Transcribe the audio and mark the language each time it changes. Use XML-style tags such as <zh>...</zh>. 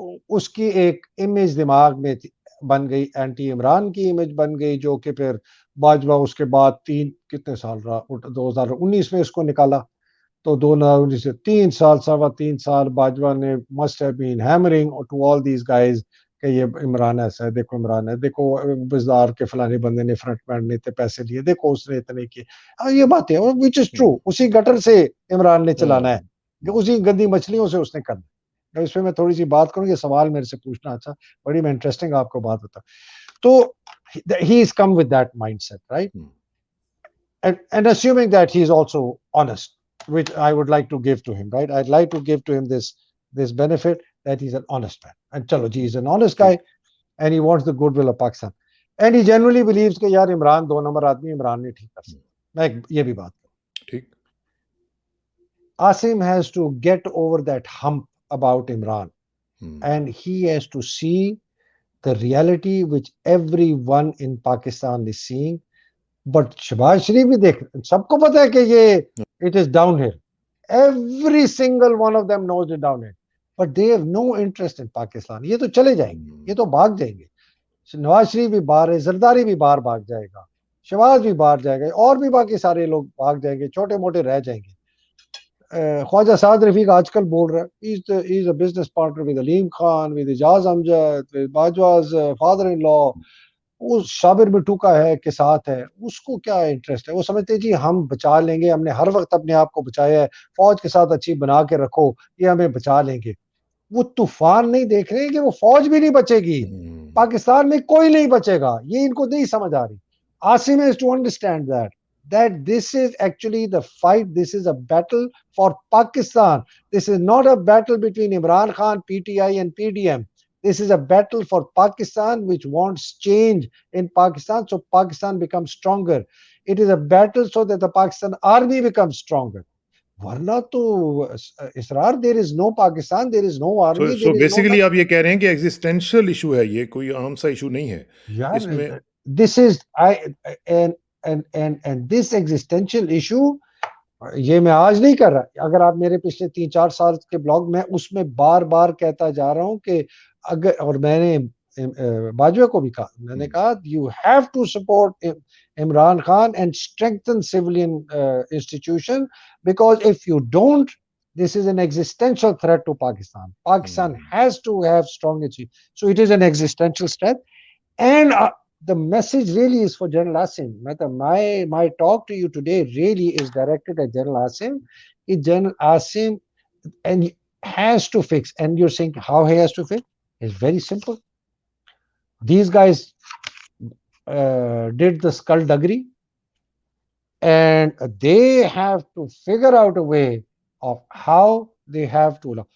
<ur>اس کی ایک امیج دماغ میں بن گئی, اینٹی عمران کی امیج بن گئی, جو کہ پھر باجوہ اس کے بعد کتنے سال رہا, 2019 میں اس کو نکالا, تو 2019 سے 3 سال, 3.25 سال باجوہ نے</ur> <en>must have been hammering to all these guys</en> <ur>کہ یہ عمران ایسا ہے, دیکھو عمران ہے, دیکھو بزدار کے فلانے بندے نے فرنٹ مین نے پیسے لیے, دیکھو اس نے اتنے کیے. یہ باتیں</ur> <en>which is true,</en> <ur>اسی گٹر سے عمران نے چلانا ہے, اسی گندی مچھلیوں سے اس نے کرنا. اس پہ میں تھوڑی سی بات کروں, یہ سوال میرے سے پوچھنا اچھا, بڑی میں انٹرسٹنگ آپ کو بات بتا.</ur> <en>تو he is come with that mindset, right? And assuming that he is also honest, which I would like to give to him, right? I'd like to give to him this benefit that he's an honest man. And chalo ji, he's an honest guy, and he wants the goodwill of Pakistan. And he genuinely believes</en> <ur>کہ یار Imran 2 number آدمی, عمران نے ٹھیک کر سکتا. میں یہ بھی بات کروں. ٹھیک۔</ur> <en>Asim has to get over that hump about Imran, and he has to see the reality which everyone in Pakistan is seeing. But</en> <ur>Shahbaz شریف بھی دیکھ, سب کو پتا ہے کہ یہ</ur> <en>it is down here. Every single one of them knows it down here. But they have no interest in Pakistan.</en> <ur>یہ تو چلے جائیں گے, یہ تو بھاگ جائیں گے. نواز شریف بھی باہر ہے, زرداری بھی باہر بھاگ جائے گا, شہباز بھی باہر جائے گا, اور بھی باقی سارے لوگ بھاگ جائیں گے, چھوٹے موٹے رہ جائیں گے.</ur> <en>Khawaja Saad Rafique</en> <ur>آج کل بول رہا ہے</ur> <en>he is a business partner with Aleem Khan, with Ijaz Amjad, with Bajwa's father in law.</en> <ur>وہ شابر مٹو کا ہے کے ساتھ ہے, اس کو کیا انٹرسٹ ہے؟ وہ سمجھتے ہیں جی ہم بچا لیں گے, ہم نے ہر وقت اپنے آپ کو بچایا ہے, فوج کے ساتھ اچھی بنا کے رکھو, یہ ہمیں بچا لیں گے. وہ طوفان نہیں دیکھ رہے کہ وہ فوج بھی نہیں بچے گی, پاکستان میں کوئی نہیں بچے گا, یہ ان کو نہیں سمجھ آ رہی.</ur> <en>Asim is to understand that this is actually the fight, this is a battle for Pakistan. This is not a battle between Imran Khan, PTI and PDM. This is a battle for Pakistan which wants change in Pakistan so Pakistan becomes stronger. It is a battle so that the Pakistan army becomes stronger.</en> <ur>ورنہ تو اسرار,</ur> <en>there is no Pakistan, there is no army, so there is no basically nothing.</en> <ur>آپ یہ کہہ رہے ہیں کہ existential issue ہے, یہ کوئی عام سا ایشو نہیں ہے یار اس میں.</ur> <en>this is and this existential issue,</en> <ur>یہ میں آج نہیں کر رہا. اگر آپ میرے پچھلے 3-4 سال کے بلاگ میں اس میں بار بار کہتا جا رہا ہوں کہ اگر, اور میں نے باجوہ کو بھی کہا, میں نے کہا</ur> <en>you have to support Imran Khan and strengthen civilian institution, because if you don't, this is an existential threat to Pakistan. Pakistan has to have strong achievement. So it is an existential threat. And the message really is for General Asim. My talk to you today really is directed at General Asim. General Asim and has to fix. And you're saying how he has to fix? It's very simple. These guys did the skullduggery, and they have to figure out a way of how they have to.</en>